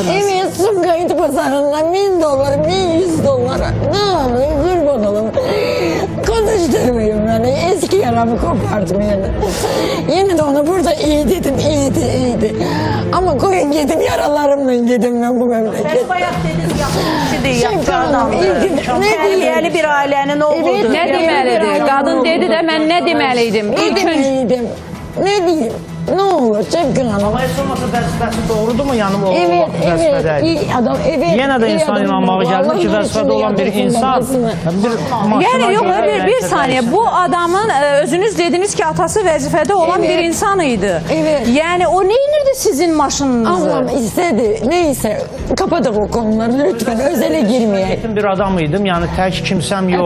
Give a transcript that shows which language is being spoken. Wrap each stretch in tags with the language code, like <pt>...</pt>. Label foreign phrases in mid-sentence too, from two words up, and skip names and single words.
<tr>Evet, Sumgayıt pazarından $1000, $1100. Ne olur kurban olun. Konuşturmayın beni. Eski yaramı kopartmayın. Yine de ona burada iyi dedim, iyiydi. Ama koyun gidin yaralarımla gidin ben bu memleket.</tr> <az>Siz bayaq dediniz yaxşı yaxşı adamdır. Tərbiyəli bir ailənin oğludur.</az> <tr>Ne demelidir? Kadın dedi de ben ne demeliydim? Ne diyeyim? Ne olur Şefkin Hanım.</tr> <az>Ama hiç olmasa vəzifəsi doğrudur mu?</az> <tr>Yani o evet, iyi adam, evet.</tr> <az>Yenə də insan inanmağı gəldi ki, vəzifədə olan bir insan</az> <tr>yani yok bir saniye.</tr> <az>Bu adamın özünüz dediniz ki atası vəzifədə olan bir insanıydı.</az> <tr>Evet. Yani o neyinirdi sizin maşınınızı? Allah'ım istedi. Neyse kapadık o konuları lütfen özele girmeyelim. Bir adamıydım yani tek kimsem yok.</tr>